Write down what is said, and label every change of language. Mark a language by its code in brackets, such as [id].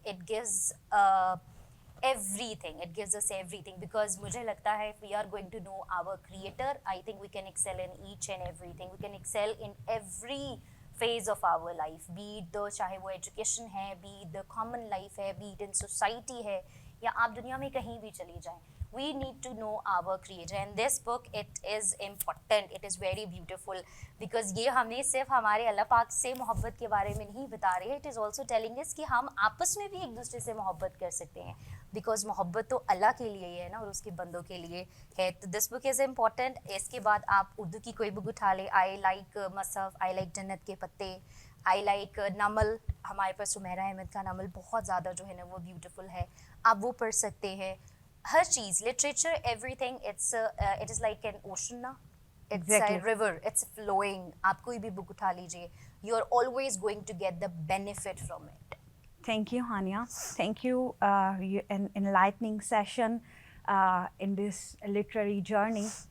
[en] It gives everything. It gives us everything because [hi] मुझे लगता है [en] if we are going to know our creator, I think we can excel in each and everything. We can excel in every phase of our life, be it the [hi] चाहे वो [en] education है, be it the common life है, be it in society है, [hi] या आप दुनिया में कहीं भी चली जाएं. [en] We need to know our creator, and this book, it is important, it is very beautiful because [hi] ये हमें सिर्फ हमारे अल्लाह पाक से मोहब्बत के बारे में नहीं बता रही है, [en] it is also telling us [hi] कि हम आपस में भी एक दूसरे से मोहब्बत कर सकते हैं [en] because [hi] मोहब्बत तो अल्लाह के लिए ही है ना और उसके बंदों के लिए है. [en] तो this book is important. [hi] इसके बाद आप उर्दू की कोई बुक उठा ले, I like मसहफ, I like जन्नत के पत्ते, I like नमल, हमारे पास सुमेरा अहमद का नमल बहुत ज़्यादा जो है ना वो ब्यूटीफुल है, आप वो पढ़ सकते हैं. [en] हर चीज़, literature, everything, it is like an ocean ना, it's Exactly. a river, it's flowing. [hi] आप कोई भी बुक उठा लीजिए, [en] you are always going to get the benefit from it. Thank you, Hania. Thank you, an enlightening session in this literary journey.